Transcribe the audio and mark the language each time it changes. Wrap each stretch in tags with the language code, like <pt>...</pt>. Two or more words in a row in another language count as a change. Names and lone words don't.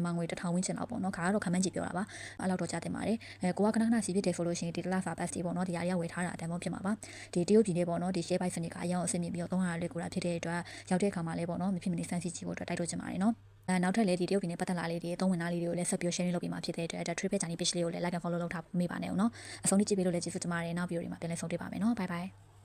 <my>မြန်မာငွေ1000ဝန်းကျင်လောက်ပေါ့နော်ခါကတော့ခမန်းကြည့်ပြောတာပါအဲ့လောက်တော့ကြားတင်ပါတယ်ကိုကခဏခဏစီးဖြစ်တယ်ဆိုလို့ရှိရင်ဒီတလစာ pass တွေပေါ့နော်ဒီအရာဝယ်ထားတာအတန်ပေါင်းဖြစ်မှာပါဒီတရုတ်ပြည်နေပေါ့နော်ဒီ</my> <en>share bike</en> <my>စနစ်ကအရင်အဆင်ပြေပြီးတော့300လွယ်ကူတာဖြစ်တဲ့အတွက်ရောက်တဲ့အခါမှာလည်းပေါ့နော်မဖြစ်မနေစမ်းစစ်ကြည့်ဖို့အတွက်တိုက်တွန်းချင်ပါတယ်နော်နောက်ထပ်လည်းဒီတရုတ်ပြည်နဲ့ပတ်သက်လာလေးတွေသုံးဝင်သားလေးတွေကိုလည်းဆက်ပြီး sharing လုပ်ပေးမှာဖြစ်တဲ့အတွက်</my> <en>trip journey page</en> <my>လေးကိုလည်း</my> <en>like and follow</en> <my>လုပ်ထားဖို့မေ့ပါနဲ့ဦးနော်အဆုံးထိကြည့်ပေးလို့လည်းကျေးဇူးတင်ပါတယ်နောက်ဗီဒီယိုတွေမှာပြန်လည်ဆုံတွေ့ပါမယ်နော်</my> <en>bye bye</en>